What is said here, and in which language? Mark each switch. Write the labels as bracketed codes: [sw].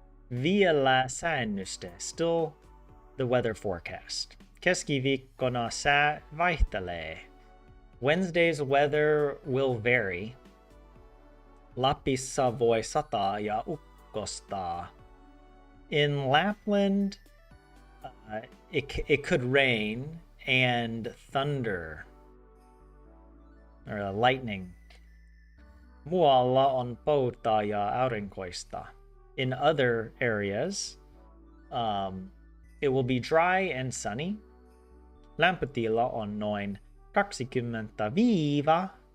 [fi] Vielä säännöstä, [en] still the weather forecast. [fi] Keskiviikkona sää vaihtelee. [en] Wednesday's weather will vary. [fi] Lapissa voi sataa ja ukkostaa. [en] In Lapland, it could rain and thunder, or lightning. [fi] Muualla on poutaa ja aurinkoista. [en] In other areas, it will be dry and sunny. [fi] Lämpötila on noin 20 viiva.